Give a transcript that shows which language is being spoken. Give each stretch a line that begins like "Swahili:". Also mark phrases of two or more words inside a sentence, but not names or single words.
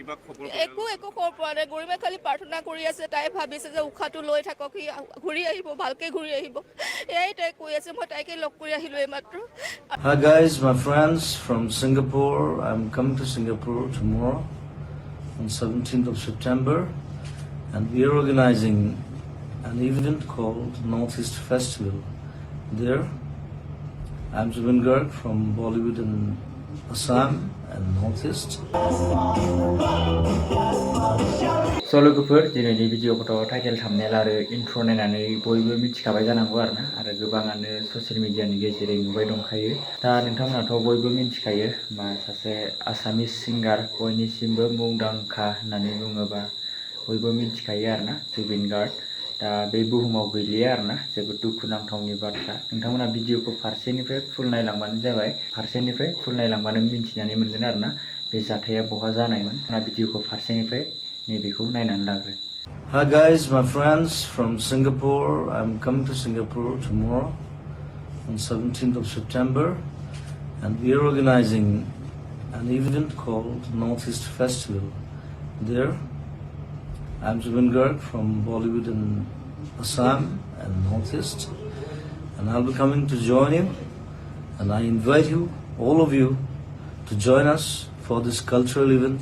Assamese: একো খবৰ পোৱা নাই গৰিমাই খালি প্ৰাৰ্থনা কৰি আছে তাই ভাবিছে যে উশাহটো লৈ থাকক সি ঘূৰি আহিব ভালকে ঘূৰি আহিব এয়াই তাই কৈ আছে মই তাইকে লগ কৰি আহিলো এইমাত্ৰ
English: Hi guys, my friends from Singapore. I'm coming to Singapore tomorrow on 17th of September and we are organizing an event called Northeast Festival. There, I'm Zubin Garg from Bollywood in Assam and Northeast.
Bodo: So लोगोफोर दिनैनि भिडिअखौथ'
English: title thumbnail
Bodo: आरो इन्ट्र' नायनानै बयबो मिथिखाबाय जानांगौ आरो गोबाङानो ससियेल मिडियानि गेजेरै नुबाय दंखायो दा नोंथांमोनाथ' बयबो मिथिखायो मा सासे
English: Assamese singer
Bodo: बयनिसिमबो मुंदांखा होननानै बुङोबा बयबो मिथिखायो आरोना जुबिन गार्ग दा बे बुहुमाव गैलिया आरोना जोबोद दुखुनांथावनि बाथ्रा नोंथांमोना भिडिअखौ फारसेनिफ्राय फुल नायलांबानो जाबाय फारसेनिफ्राय फुल नायलांबानो मिथिनानै मोनगोन आरोना बे जाथाया बहा जानायमोन भिडिअखौ फारसेनिफ्राय
English: Hi guys, my friends from Singapore. I'm coming to Singapore tomorrow on 17th of September and we are organizing an event called Northeast Festival. There, I'm Zubin Garg from Bollywood in Assam and Northeast and I'll be coming to join you and I invite you, all of you, to join us for this cultural event.